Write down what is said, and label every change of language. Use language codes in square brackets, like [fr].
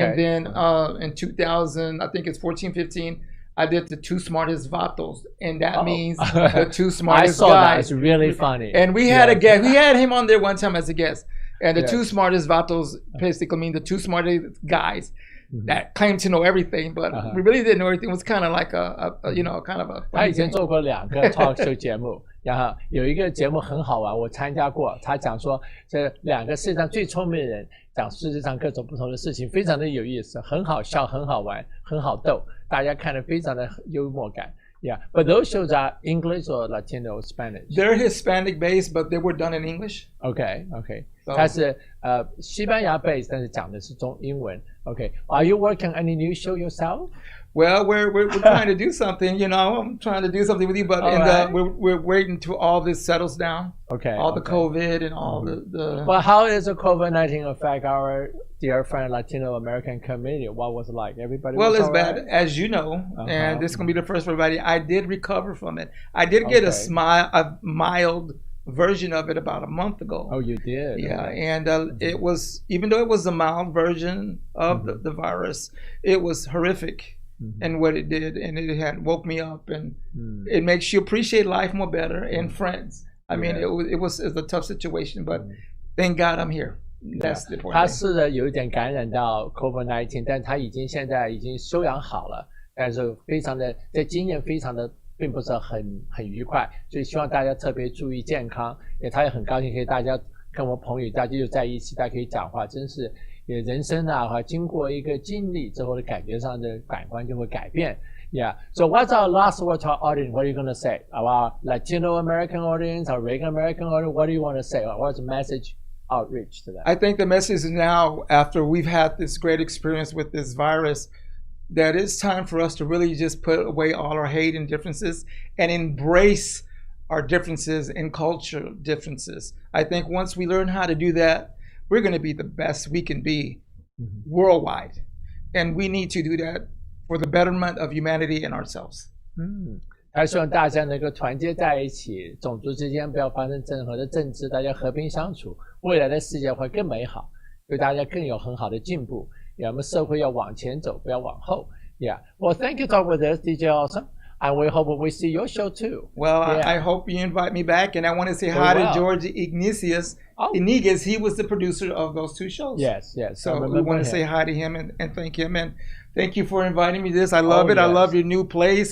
[en] And then in 2000, I think it's 14-15, I did the 2 Smartest Vatos, and that means the 2 smartest guys. I saw guys. that. It's really funny. And we had a guest. We had him on there one time as a guest. And the 2 Smartest Vatos basically mean the 2 smartest guys that claim to know everything, but we really didn't know everything. It was kind of like a kind of a. [zh] 他以前做过2个 talk show 节目，然后有一个节目很好玩，我参加过。他讲说这2个世界上最聪明的人讲世界上各种不同的事情，非常的有意思，很好笑，很好玩，很好逗，大家看得非常的幽默感。 [en] Yeah, but those shows are English or Latino or Spanish? They're Hispanic based, but they were done in English. Okay. [zh] 它是西班牙 based， 但是讲的是英文。 [en] Okay. Are you working on any new show yourself? Well, we're trying to do something. You know, I'm trying to do something with you, but we're waiting till all this settles down. Okay. All the COVID and all the. Well, how does the COVID-19 affect our dear friend Latino American community? What was it like? Everybody. Well, was it's bad, as you know, and this is gonna be the first for everybody. I did recover from it. I did get a mild version of it about a month ago. Oh, you did? Yeah, and it was, even though it was a mild version of the virus, it was horrific. And what it did, and it had woke me up, and it makes you appreciate life more better and friends. I mean, it was a tough situation, but thank God I'm here. That's the point. [zh] 他试着有一点感染到 COVID-19， 但他现在已经休养好了，但是非常的这经验非常的并不是很愉快，所以希望大家特别注意健康。他也很高兴可以大家跟我朋友大家就在一起，大家可以讲话，真是。人生啊，经过一个经历之后的感觉上的感官就会改变。 [en] Yeah. So what's our last word to our audience? What are you going to say? Our Latino American audience, our regular American audience, what do you want to say? What's the message outreach to them? I think the message is now, after we've had this great experience with this virus, that it's time for us to really just put away all our hate and differences and embrace our differences and culture differences. I think once we learn how to do that, we're going to be the best we can be worldwide. And we need to do that for the betterment of humanity and ourselves. [zh] 他希望大家能够团结在一起，种族之间不要发生任何的政治，大家和平相处，未来的世界会更美好，对大家更有很好的进步。我们社会要往前走，不要往后。 [en] Yeah. Well, thank you for talking with us, DJ Awesome. And we hope we see your show too. Well, I hope you invite me back. And I want to say hi to George Ignatius. Iniguez, he was the producer of those 2 shows. Yes. So we want to say hi to him and thank him. And thank you for inviting me to this. I love it. Yes. I love your new place.